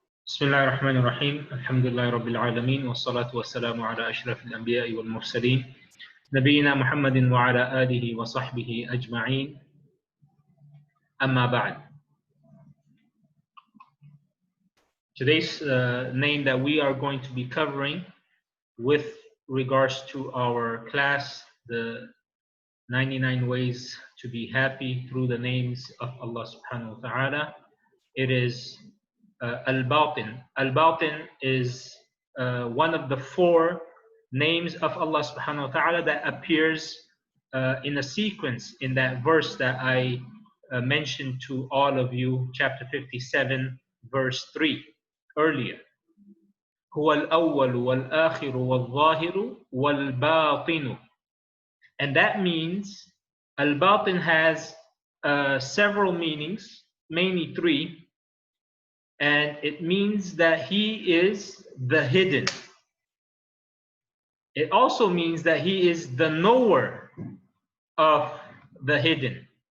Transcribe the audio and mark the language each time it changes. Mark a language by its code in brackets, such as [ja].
[ar] بسم الله الرحمن الرحيم الحمد لله رب العالمين والصلاة والسلام على أشرف الأنبياء والمرسلين نبينا محمد وعلى آله وصحبه أجمعين أما بعد. [en] Today's name that we are going to be covering with regards to our class, the 99 ways to be happy through the names of Allah subhanahu wa ta'ala, it is Al-Baatin. Al-Baatin is one of the four names of Allah subhanahu wa ta'ala that appears in a sequence in that verse that I mentioned to all of you, chapter 57, verse 3 earlier. [ar] هو الأول والآخر والظاهر والباطن. [en] And that means Al-Baatin has several meanings, mainly three. And it means that he is the hidden. It also means that he is the knower of the hidden.